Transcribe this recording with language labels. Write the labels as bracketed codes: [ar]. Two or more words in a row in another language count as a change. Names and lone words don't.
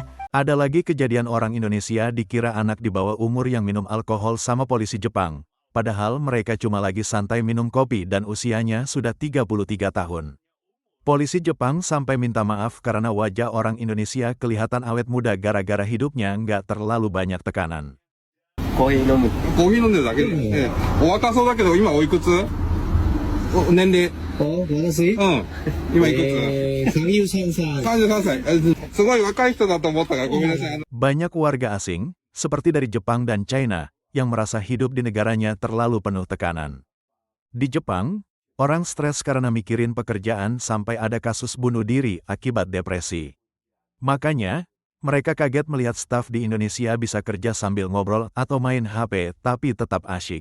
[id] Ada lagi kejadian orang Indonesia dikira anak di bawah umur yang minum alkohol sama polisi Jepang. Padahal mereka cuma lagi santai minum kopi dan usianya sudah 33 tahun. Polisi Jepang sampai minta maaf karena wajah orang Indonesia kelihatan awet muda gara-gara hidupnya nggak terlalu banyak tekanan. [ja] コーヒー飲んでるだけで。お若そうだけど、今おいくつ？年齢。私？今いくつ？33歳。33歳。すごい若い人だと思ったからごめんなさい。 [id] Banyak warga asing, seperti dari Jepang dan China, yang merasa hidup di negaranya terlalu penuh tekanan. Di Jepang, orang stres karena mikirin pekerjaan sampai ada kasus bunuh diri akibat depresi. Makanya, mereka kaget melihat staf di Indonesia bisa kerja sambil ngobrol atau main HP tapi tetap asyik.